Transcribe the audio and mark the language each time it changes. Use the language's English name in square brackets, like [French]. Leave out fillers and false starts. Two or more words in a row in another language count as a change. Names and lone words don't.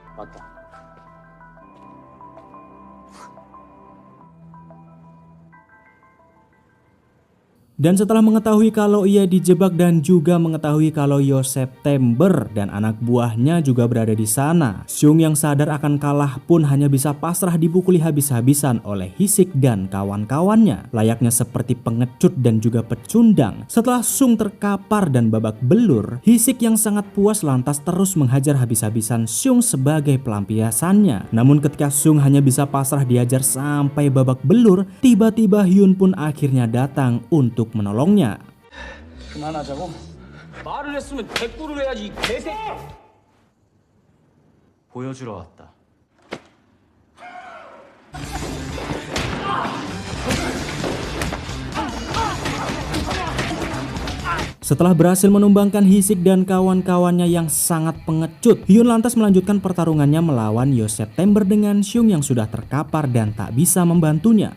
[Indonesian] Dan setelah mengetahui kalau ia dijebak dan juga mengetahui kalau Yo September dan anak buahnya juga berada di sana, Sung yang sadar akan kalah pun hanya bisa pasrah dipukuli habis-habisan oleh Hisik dan kawan-kawannya, layaknya seperti pengecut dan juga pecundang. Setelah Sung terkapar dan babak belur, Hisik yang sangat puas lantas terus menghajar habis-habisan Sung sebagai pelampiasannya. Namun ketika Sung hanya bisa pasrah diajar sampai babak belur, tiba-tiba Hyun pun akhirnya datang untuk menolongnya. [Korean] 그만하자고? 말을 했으면 대꾸를 해야지, 이 개새끼! 보여주러 왔다. [Indonesian] Setelah berhasil menumbangkan Hisik dan kawan-kawannya yang sangat pengecut, Hyun lantas melanjutkan pertarungannya melawan Yo September dengan Sung yang sudah terkapar dan tak bisa membantunya.